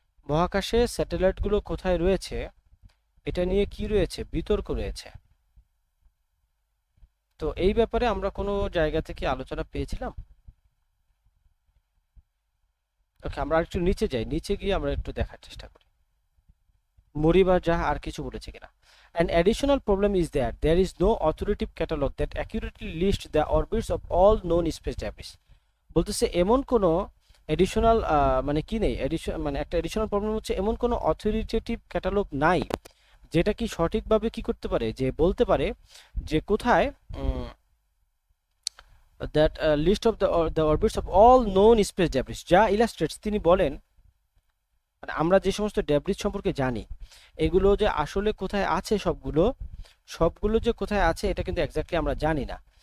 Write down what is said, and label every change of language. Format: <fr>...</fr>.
<bn>মহাকাশে স্যাটেলাইটগুলো কোথায় রয়েছে এটা নিয়ে কি রয়েছে, বিতর্ক রয়েছে। তো এই ব্যাপারে আমরা কোনো জায়গা থেকে আলোচনা পেয়েছিলাম। ওকে, আমরা একটু নিচে যাই, নিচে গিয়ে আমরা একটু দেখার চেষ্টা করি মরিবা যাহা আর কিছু বলেছে কিনা।</bn> <en>An additional problem is that there is no authoritative catalog that accurately lists the orbits of all known space debris.</en> <bn>বলতেছে এমন কোনো এডিশনাল মানে কি নেই, মানে একটা এডিশনাল প্রবলেম হচ্ছে এমন কোনো অথরিটেটিভ ক্যাটালগ নাই যেটা কি সঠিকভাবে কি করতে পারে, যে বলতে পারে যে কোথায়</bn> <en>that list of the orbits of all known space debris,</en> <bn>যা ইলাস্ট্রেটস, তিনি বলেন মানে আমরা যে সমস্ত ডেব্রিস সম্পর্কে জানি এগুলো যে আসলে কোথায় আছে, সবগুলো সবগুলো যে কোথায় আছে এটা কিন্তু এক্স্যাক্টলি আমরা জানি না।</bn>